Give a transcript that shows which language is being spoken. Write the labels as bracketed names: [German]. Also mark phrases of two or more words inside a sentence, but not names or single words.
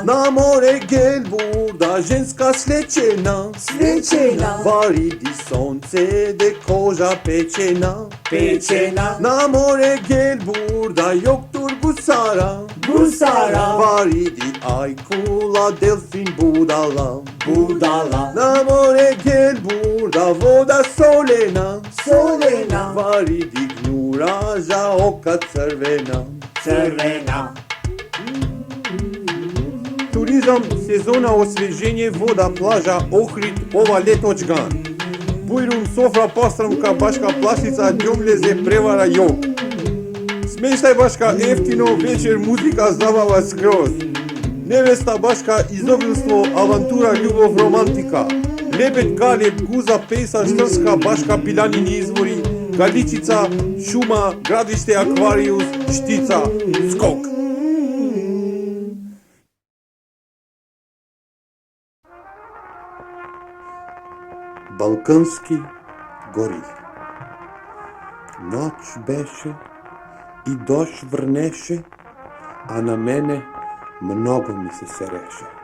[Macedonian] На море гелбурда женска слечена, вариди сонце де кожа печена. На море гелбурда йоктур гусара, вариди айкула делфин будала. На море гелбурда вода solena, vari dignura za oka crvena. Turizam, sezona osveženje, voda, plaža, Ohrid, ova letočgan. Bujrum, sofra, pastramka, baška plastica, djomljeze, prevara, jok. Smeštaj baška, eftino, večer, muzika, zabava skroz. Nevesta baška, izobilstvo, avantura, ljubov, romantika. Lebed, galeb, guza, pejsa, štrska, baška, pilanini izvori, galičica, šuma, gradište, akvarijus, štica, skok. Балкански гори. [Bulgarian] Ноч беше и дощ върнеше, а на мене много ми се сереше.